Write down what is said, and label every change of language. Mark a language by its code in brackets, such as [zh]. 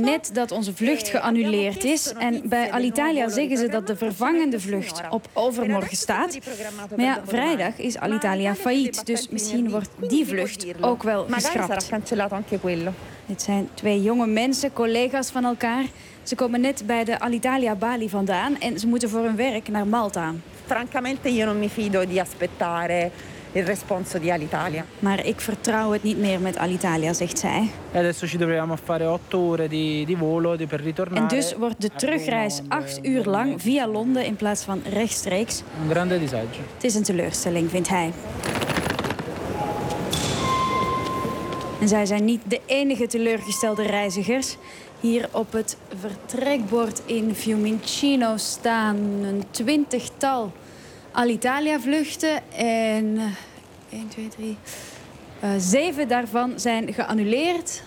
[nl] net dat onze vlucht geannuleerd is. En bij Alitalia zeggen ze dat de vervangende vlucht op overmorgen staat. Maar ja, vrijdag is Alitalia failliet. Dus misschien wordt die vlucht ook wel geschrapt. Dit zijn twee jonge mensen, collega's van elkaar. Ze komen net bij de Alitalia Bali vandaan en ze moeten voor hun werk naar Malta. [it] Francamente, io non mi fido di aspettare. Il responso di Alitalia. [nl] Maar ik vertrouw het niet meer met Alitalia, zegt zij. [it] E adesso ci dovremmo fare 8 ore di volo per ritornare. [nl] En dus wordt de terugreis 8 uur lang via Londen in plaats van rechtstreeks. [it] Un grande disagio. [nl] Het is een teleurstelling, vindt hij. En zij zijn niet de enige teleurgestelde reizigers. Hier op het vertrekbord in Fiumicino staan een 20-tal Alitalia vluchten en 1, 2, 3, 7 daarvan zijn geannuleerd.